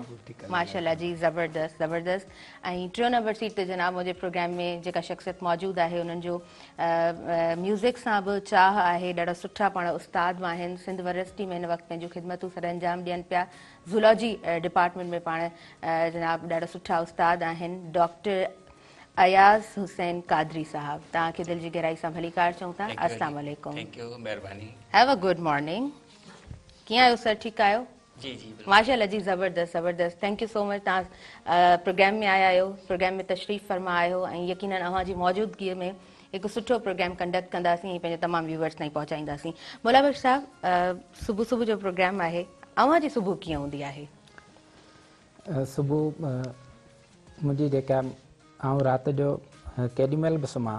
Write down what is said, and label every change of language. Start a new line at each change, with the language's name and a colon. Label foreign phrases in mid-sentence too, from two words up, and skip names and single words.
Sindhi: माशाल्लाह जी, ज़बरदस्त ज़बरदस्त। ऐं टियों नंबर सीट ते जनाब मुंहिंजे प्रोग्राम में जेका शख़्सियत मौजूदु आहे, उन्हनि जो म्यूज़िक सां बि चाह आहे, ॾाढा सुठा पाण उस्ताद आहिनि, सिंध यूनिवर्सिटी में हिन वक़्तु पंहिंजूं ख़िदमतूं सर अंजाम ॾियनि पिया,
English: zoology department
Sindhi: में पाण जनाब ॾाढा सुठा उस्ताद आहिनि, डॉक्टर अयाज़ हुसैन कादरी साहब। तव्हांखे दिलि जी गहराई सां भली कार चऊं था।
Arabic: السلام عليكم,
English: have a good morning.
Sindhi: कीअं आहियो सर? ठीकु आहियो? जी जी माशाल्लाह जी, ज़बरदस्त ज़बरदस्त।
English: thank you so much,
Sindhi: तव्हां प्रोग्राम में आया आहियो, प्रोग्राम में तशरीफ़ फरमा आहियो ऐं यकीनन अव्हांजी मौजूदगीअ में हिकु सुठो प्रोग्राम कंडक्ट कंदासीं ऐं पंहिंजे तमामु व्यूवर्स ताईं पहुचाईंदासीं। मौला बख्श साहब, सुबुह सुबुह जो प्रोग्राम आहे, अव्हांजी सुबुह कीअं हूंदी आहे? सुबुह मुंहिंजी जेका आउं राति जो केॾीमहिल बि सुम्हां,